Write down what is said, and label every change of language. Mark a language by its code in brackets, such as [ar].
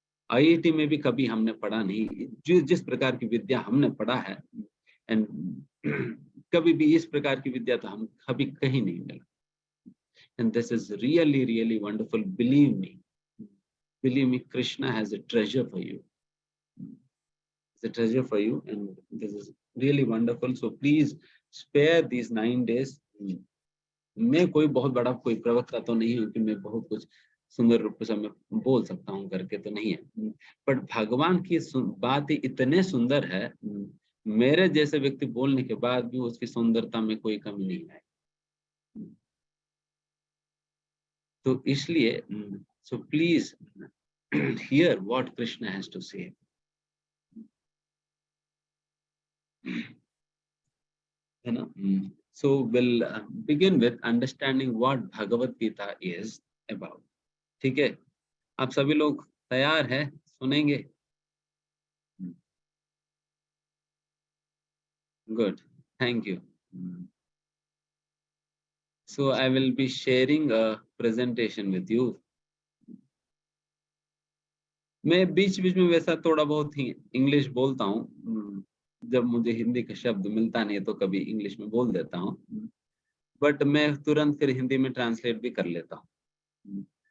[hi] IIT में भी कभी हमने पढ़ा नहीं, जिस प्रकार की विद्या हमने पढ़ा है, एंड कभी भी इस प्रकार की विद्या तो हम कभी कहीं नहीं मिला। [en] And this is really really wonderful, believe me, Krishna has a treasure for you, it's a treasure for you and this is really wonderful. So please spare these 9 days. [hi] मैं कोई बहुत बड़ा कोई प्रवक्ता तो नहीं हूँ कि मैं बहुत कुछ सुंदर रूप से मैं बोल सकता हूँ करके तो नहीं है, बट भगवान की बात ही इतने सुंदर है, मेरे जैसे व्यक्ति बोलने के बाद भी उसकी सुंदरता में कोई कमी नहीं है। तो इसलिए [en] So please hear what Krishna has to say. [hi] है ना? [en] So we'll begin with understanding what Bhagavad Gita is about. [hi] ठीक है, आप सभी लोग तैयार हैं? सुनेंगे? [en] Good, thank you. So I will be sharing a presentation with you. [hi] मैं बीच बीच में वैसा थोड़ा बहुत ही इंग्लिश बोलता हूँ, जब मुझे हिंदी का शब्द मिलता नहीं है तो कभी इंग्लिश में बोल देता हूँ, बट मैं तुरंत फिर हिंदी में ट्रांसलेट भी कर लेता हूँ।